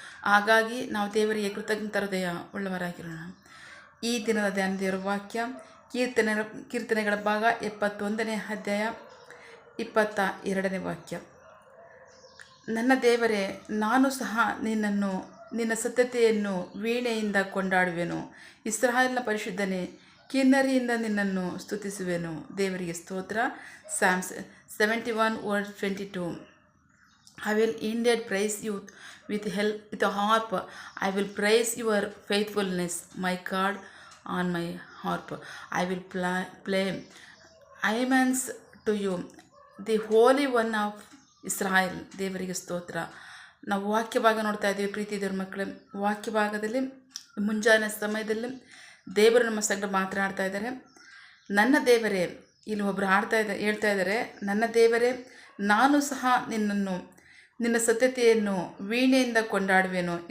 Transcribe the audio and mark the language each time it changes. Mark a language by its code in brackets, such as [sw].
[kn] ಹಾಗಾಗಿ ನಾವು ದೇವರಿಗೆ ಕೃತಜ್ಞತ ಹೃದಯ ಉಳ್ಳವರಾಗಿರೋಣ. ಈ ದಿನದ ಧ್ಯಾನ ದೇವರ ವಾಕ್ಯ ಕೀರ್ತನೆಗಳ ಭಾಗ 71ನೇ ಅಧ್ಯಾಯ 22ನೇ ವಾಕ್ಯ. ನನ್ನ ದೇವರೇ, ನಾನು ಸಹ ನಿನ್ನ ಸತ್ಯತೆಯನ್ನು ವೀಣೆಯಿಂದ ಕೊಂಡಾಡುವೆನು. ಇಸ್ರಾಯೇಲಿನ ಪರಿಶುದ್ಧನೇ, ಕಿನ್ನರಿಯಿಂದ ನಿನ್ನನ್ನು ಸ್ತುತಿಸುವೆನು. ದೇವರಿಗೆ ಸ್ತೋತ್ರ. [en] Psalms 71:22. I will indeed praise you with a harp. I will praise your faithfulness, my God, on my harp. I will play hymns to you, the Holy One of Israel. [kn] ದೇವರಿಗೆ ಸ್ತೋತ್ರ. ನಾವು ವಾಕ್ಯ ಭಾಗ ನೋಡ್ತಾ ಇದ್ದೀವಿ. ಪ್ರೀತಿ ದೇವ್ರ ಮಕ್ಕಳೇ, ವಾಕ್ಯ ಭಾಗದಲ್ಲಿ ಮುಂಜಾನೆ ಸಮಯದಲ್ಲಿ ದೇವರು ನಮ್ಮ ಸಂಗಡ ಮಾತನಾಡ್ತಾ ಇದ್ದಾರೆ. ನನ್ನ ದೇವರೇ, ಇಲ್ಲಿ ಒಬ್ಬರು ಹೇಳ್ತಾ ಇದ್ದಾರೆ, ನನ್ನ ದೇವರೇ, ನಾನು ಸಹ ನಿನ್ನ ಸತ್ಯತೆಯನ್ನು ವೀಣೆಯಿಂದ ಕೊಂಡಾಡುವೆನು.